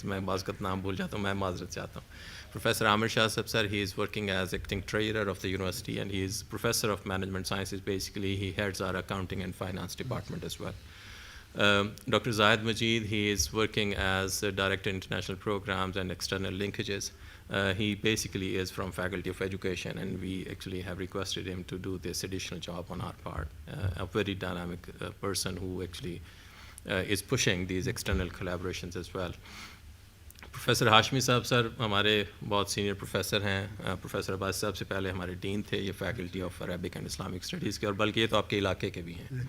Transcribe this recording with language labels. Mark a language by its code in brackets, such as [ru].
[hi] मैं बाज़ नाम भूल जाता हूँ, मैं माज़रत चाहता हूँ. [en] Professor Amir Shah Sahab, sir, he is working as acting treasurer of the university, and he is professor of management sciences. Basically, he heads our accounting and finance department as well. Dr. Zahid Majid, he is working as director international programs and external linkages. He basically is from Faculty of Education, and we actually have requested him to do this additional job on our part. A very dynamic person who actually is pushing these external collaborations as well. [hi] Professor Hashmi साहब, sir, हमारे बहुत senior professor हैं. Professor Abbas साहब से पहले हमारे dean थे, ये faculty of Arabic and Islamic studies के, और बल्कि ये तो आपके इलाके के भी हैं.